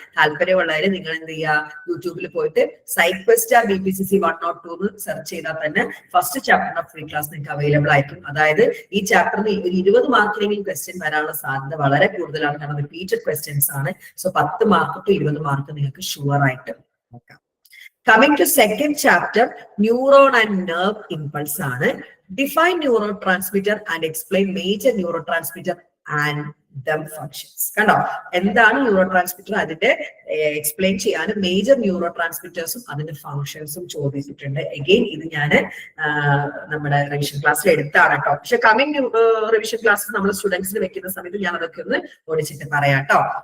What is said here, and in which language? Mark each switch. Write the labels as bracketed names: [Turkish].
[Malayalam] താല്പര്യമുള്ളവര് നിങ്ങൾ എന്ത് ചെയ്യുക, യൂട്യൂബിൽ പോയിട്ട് സൈക്വസ്റ്റ BPCC 102 എന്ന് സെർച്ച് ചെയ്താൽ തന്നെ first chapter of free class നിങ്ങൾക്ക് അവൈലബിൾ ആയിരിക്കും. അതായത് ഈ ചാപ്റ്ററിന് ഒരു 20 മാർക്കിനെങ്കിലും ക്വസ്റ്റ്യൻ വരാനുള്ള സാധ്യത വളരെ കൂടുതലാണ്. കാരണം റിപ്പീറ്റഡ് ക്വസ്റ്റ്യൻസ് ആണ്. സോ 10 മാർക്ക് ടു 20 മാർക്ക് നിങ്ങൾക്ക് ഷുവർ ആയിട്ട് നോക്കാം. [English] Coming to second chapter, neuron and nerve impulse ആണ്. Define neurotransmitter and explain major neurotransmitter and them functions. [Malayalam] കണ്ടോ, എന്താണ് ന്യൂറോ ട്രാൻസ്മിറ്റർ, അതിന്റെ എക്സ്പ്ലെയിൻ ചെയ്യാനും മേജർ ന്യൂറോ ട്രാൻസ്മിറ്റേഴ്സും അതിന്റെ ഫങ്ഷൻസും ചോദിച്ചിട്ടുണ്ട്. അഗെയിൻ ഇത് ഞാൻ നമ്മുടെ റിവിഷൻ ക്ലാസ്സിൽ എടുത്താണ് കേട്ടോ. പക്ഷെ കമ്മിങ് റിവിഷൻ ക്ലാസ്സിൽ നമ്മൾ സ്റ്റുഡൻസിന് വെക്കുന്ന സമയത്ത് ഞാൻ അതൊക്കെ ഒന്ന് ഓടിച്ചിട്ട് പറയാം കേട്ടോ.